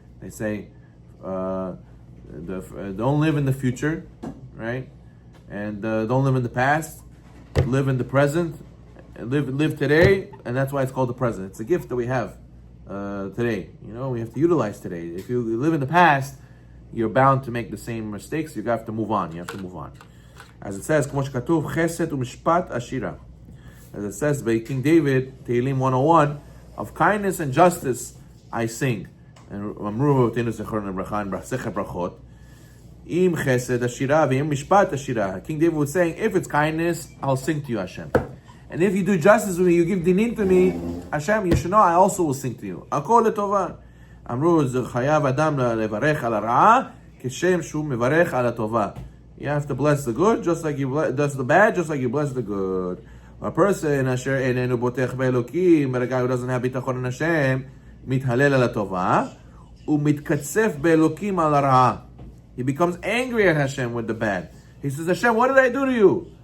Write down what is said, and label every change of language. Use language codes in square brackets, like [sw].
[en] They say, don't live in the future, right? And don't live in the past. Live in the present. Live today, and that's why it's called the present. It's a gift that we have today. You know, we have to utilize today. If you live in the past, you're bound to make the same mistakes. You have to move on. You have to move on. As it says, [he] כמו שכתוב, חסד ומשפט עשירה. [en] As it says by King David, Tehillim 101, of kindness and justice I sing. [he] And אמרו רבותינו זיכרונם לברכה in ספר ברכות, אם חסד עשירה ואם משפט עשירה. [en] King David was saying, if it's kindness, I'll sing to you, Hashem. And if you do justice with me, you give dinin to me, Hashem, you should know I also will sing to you. [he] הכל לטובה. אמרו, זה חייב אדם לברך על הרעה, כשם שהוא מברך על הטובה. [en] You have to bless the good, just like you bless the bad, just like you bless the good. A person, [he] asher enenu botech be'elokim, [en] but a guy who doesn't have bitachon in Hashem, [he] mithalel al tova, umitkatzef be'elokim al hara. [en] He becomes angry at Hashem with the bad. He says, Hashem, what did I do to you?